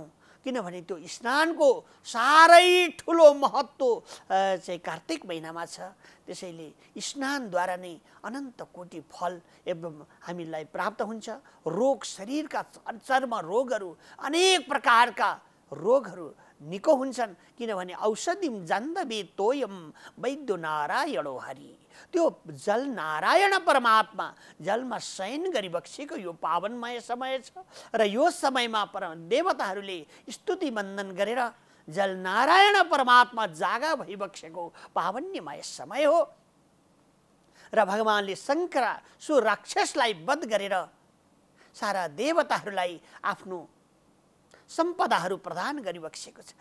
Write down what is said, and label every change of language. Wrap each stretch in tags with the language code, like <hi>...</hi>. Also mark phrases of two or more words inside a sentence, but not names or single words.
<ne>किनभने त्यो स्नानको साह्रै ठुलो महत्त्व चाहिँ कार्तिक महिनामा छ। त्यसैले स्नानद्वारा नै अनन्त कोटि फल एवं हामीलाई प्राप्त हुन्छ। रोग, शरीरका चर्म रोगहरू, अनेक प्रकारका रोगहरू निको हुन्छन्।</ne> <sa>किनभने औषधिम जान्दवे तोयम वैद्यो नारायणो हरि।</sa> <ne>त्यो जल नारायण परमात्मा जलमा शयन गरिबक्सेको यो पावनमय समय छ र यो समयमा देवताहरूले स्तुति वन्दन गरेर जल नारायण परमात्मा जागा भइबक्सेको पावन्यमय समय हो र भगवानले शङ्करासुर राक्षसलाई वध गरेर सारा देवताहरूलाई आफ्नो सम्पदाहरू प्रदान गरिबक्सेको छ।</ne>